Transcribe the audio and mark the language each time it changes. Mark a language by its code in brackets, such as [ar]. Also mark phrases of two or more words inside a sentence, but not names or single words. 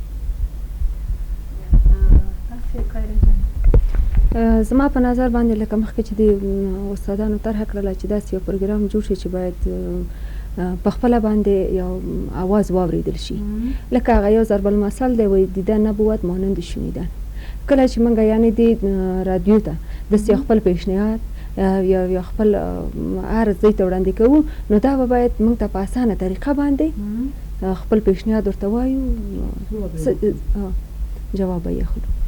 [ps] زما په نظر باندې لکه مخکې چې د استادانو طرحه کړله چې داسې یو پروګرام جوړ شي چې باید په خپله باندې یو اواز واورېدل شي لکه هغه یو ضرب المثل دی وایي [fa] دیدن نبوت مانند شنیدن. [ps] کله چې موږ یعنې د رادیو ته داسې یو خپل پیشنهاد یا خپل عرض دوی ته وړاندې کوو نو دا به باید موږ ته په اسانه طریقه باندې خپل پیشنهاد ورته وایو جواب به یې اخلو.